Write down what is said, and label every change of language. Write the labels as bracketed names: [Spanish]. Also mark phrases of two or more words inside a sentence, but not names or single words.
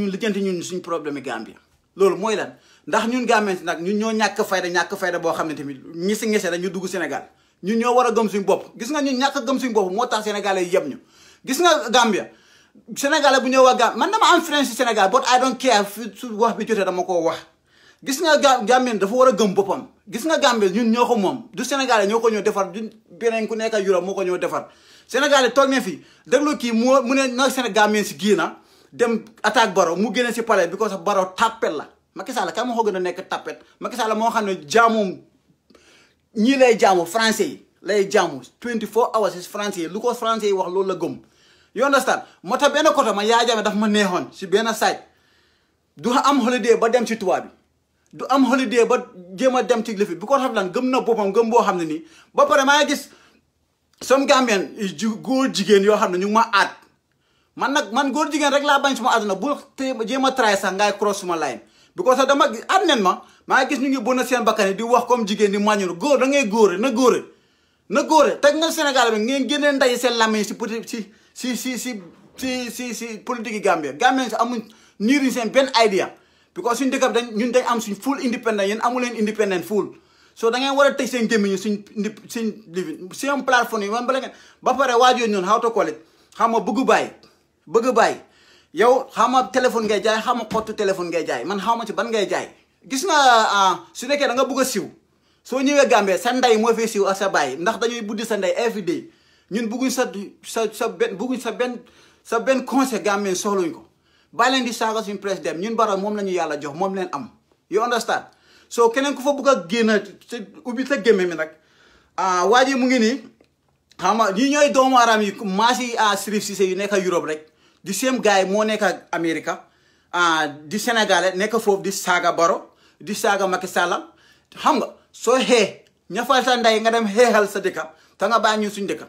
[Wolof] ñun lijjanti ñun suñ problème yi Gambia loolu mooy lan ndax ñun Gambien si nag ñun ñoo ñàkk fayda boo xam ne tamit ngese dañu dugg Sénégal ñun ñoo war a gëm suñ bopp gis nga ñun ñàkk gëm suñ bopp moo tax Sénégalais yi yëpp ñu gis nga Gambia Sénégalais bu ñëw waa Gambia man dama am friends si Sénégal [English] but I don't care [Wolof] su wax bi jotee dama koo wax gis nga Gambien dafa war a gëm boppam gis nga Gambie ñun ñoo ko moom du Sénégalais ñoo ko ñëw defar du beneen ku nekk Europe moo ko ñëw defar Sénégalais toog ne fii déglu kii mu ne na Sénégambien si génna dem attaque Baro mu génne si palais [English] because of [Wolof] Baro tappet la Macky Sall kan moo ko gën a nekk tappet Macky Sall moo xam ne jaamoom ñii lay jaamu français yi lay jaamu [English] 24 hours is [Wolof] français yi lu ko français yi wax loolu la gëm [English] you understand [Wolof] moo tax benn côté ma Yaya Jammeh daf ma neexoon si benn site du am holiday ba dem ci tubaab bi du am holiday ba jéem a dem ci lifi bi ko xam lan gëm na boppam gëm boo xam ne nii ba pare maa ngi gis some Gambien góor jigéen yoo xam ne ñu ngi ma aat man góor jigéen rek laa bañ suma àdduna bu jéem a try sax ngay cross suma line because sax dama at nen maa ngi gis ñu ngi bon seen bakkan yi di wax comme jigéen di màññu góor da ngay góore na góore teg nga Sénégal bi ngeen génnee nday seen làmmiñ si politique yi Gambien si amuñ niiriñ seen benn idea because suñ dëkk bi ñun dañ am suñ [English] full independent [Wolof] yéen amu leen [English] independent full so [Wolof] da ngeen war a tëj seen gémmiñ suñ seen plateforme yi man bala ngeen ba pare waajoo ñoon [English] how to call it [Wolof] xam nga bëgg bàyyi yow xam nga téléphone ngay jaay xam nga xottu téléphone ngay jaay man xaw ma ci ban ngay jaay gis nga su nekkee da nga bëgg a siw soo ñëwee Gambie sa ndey moo fee siw ak sa baay ndax dañuy buddi sa ndey [English] every day [Wolof] ñun bëgguñ sa benn conseil Gambien soxluñ ko bàyyi leen di saaga suñu président ñun Barrow moom la ñu yàlla jox moom leen am [English] you understand [Wolof] so keneen ku fa bëgg a génn ubbi sa gémme mi nag waa ji mu ngi nii xam nga ñi ñooy doomu aram yi maasi Sirif Cissé yu nekk Europe rek di same gars yi moo nekk Amérique di Sénégalais nekk foofu di saaga Barrow di saaga Macky Sall xam nga soo ñafal sa ndey nga dem xeexal sa dëkka te nga bàyyi ñun suñ dëkka